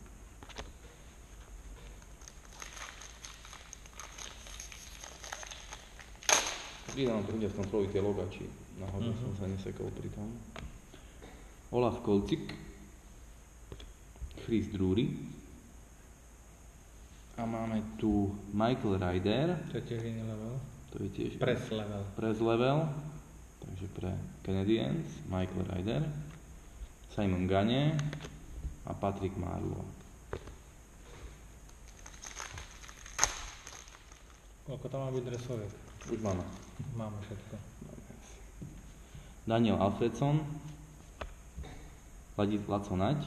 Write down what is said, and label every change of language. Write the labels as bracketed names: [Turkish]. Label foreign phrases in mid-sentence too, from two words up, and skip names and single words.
[Slovak] Pridám to, kde som trojí tie loga, či náhodou som sa nesekol pri tom. Olaf Kolcik, Chris Drury a máme tu Michael Ryder, To je tiež iný level. to je tiež [English] Press level. press level, [Slovak] takže pre Canadiens, Michael Ryder, Simon Gagne a Patrick Marleau. Koľko tam má byť dresoviek? Už máme. Máme všetko. Daniel Alfredson, Laco Naď,